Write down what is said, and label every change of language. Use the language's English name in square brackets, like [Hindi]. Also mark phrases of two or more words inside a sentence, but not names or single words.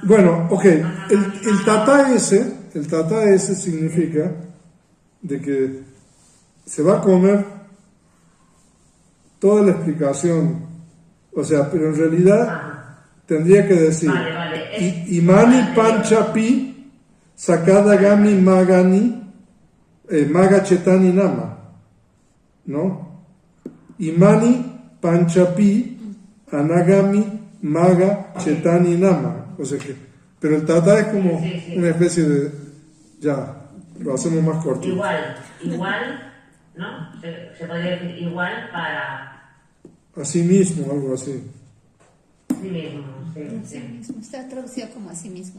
[Spanish] Bueno, ok, el tata ese significa de que se va a comer toda la explicación, o sea, pero en realidad tendría que decir Vale. [Pali] Imani Panchapi Sakadagami Magani Maga Chetani Nama, ¿no? Imani Panchapi Anagami Maga Chetani Nama, [Spanish] o sea que, pero el tata es como Sí. una especie de, ya, lo hacemos más corto. Igual, ¿no? Se podría decir igual para Así mismo, algo así. sí mismo, Sí sí. mismo. Está traducido como a sí mismo.